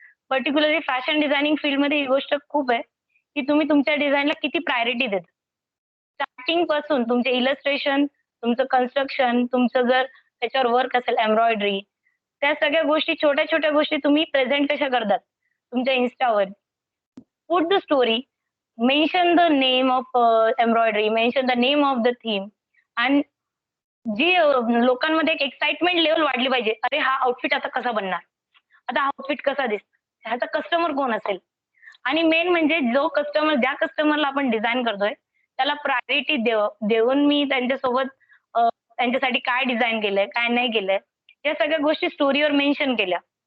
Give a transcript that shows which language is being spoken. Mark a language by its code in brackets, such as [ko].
[mr] Particularly fashion designing फील्डमध्ये ही गोष्ट खूप आहे, की तुम्ही तुमच्या डिझाईनला किती प्रायोरिटी देता. स्टार्टिंग पासून तुमचे इलस्ट्रेशन, तुमचं कन्स्ट्रक्शन, तुमचं जर त्याच्यावर वर्क असेल, एम्ब्रॉयडरी, त्या सगळ्या गोष्टी, छोट्या-छोट्या गोष्टी तुम्ही प्रेझेंट कशा करतात तुमच्या Instaवर. [en] Put the story, mention the name of embroidery, mention the name of the theme, and [mr] जी लोकांमध्ये एक एक्साइटमेंट लेव्हल वाढली पाहिजे. अरे हा आउटफिट आता कसा बनणार? आता हा आउटफिट कसा दिसतो? ह्याचा कस्टमर कोण असेल? आणि मेन म्हणजे जो कस्टमर, ज्या कस्टमरला आपण डिझाइन करतोय, त्याला प्रायोरिटी देऊन मी त्यांच्यासोबत त्यांच्यासाठी काय डिझाइन केलंय, काय नाही केलंय, या सगळ्या गोष्टी स्टोरीवर मेन्शन केल्या.